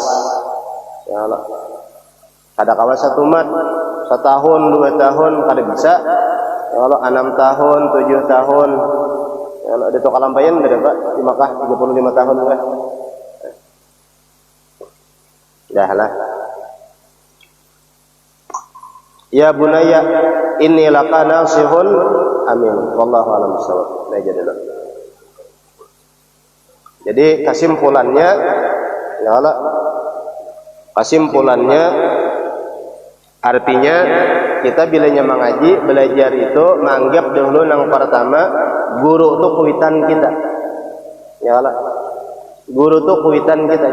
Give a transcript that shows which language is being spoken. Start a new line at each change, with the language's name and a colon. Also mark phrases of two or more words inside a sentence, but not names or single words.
Arabic: يا الله.
Banjar: Ada kawas 1 mat, 1 tahun, 2 tahun kada bisa.
Arabic: يا الله,
Indonesian: 6 tahun, 7 tahun. Kalau ada toko lampayan berapa di Makkah 35 tahun kan? Dah lah.
Arabic: يا بني إني لك ناصح أمين. والله أعلم بالصواب.
Indonesian: Nah, jadi kesimpulannya,
Arabic: يا الله,
Indonesian: kesimpulannya artinya kita bilanya mengaji, belajar itu menganggap dahulu yang pertama guru itu kuitan kita,
Arabic: يا الله,
Indonesian: guru itu kuitan kita.